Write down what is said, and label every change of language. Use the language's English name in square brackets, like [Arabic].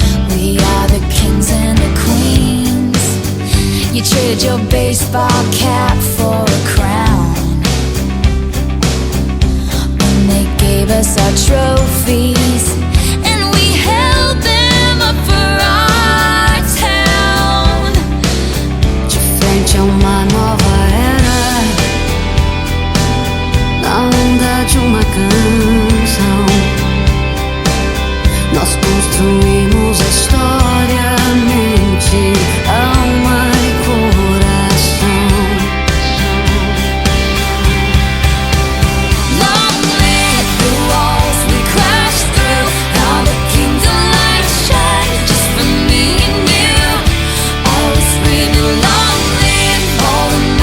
[English] We are the kings and the queens. You trade your baseball cap for a crown. When they gave us our trophies and we held them up for our town. [Portuguese] De frente a uma nova era, na onda de uma canção, nós construímos a história, mente, alma e coração. [English] Long live the walls we crashed through, all the kingdom lights shine just for me and you. I was screaming long live all the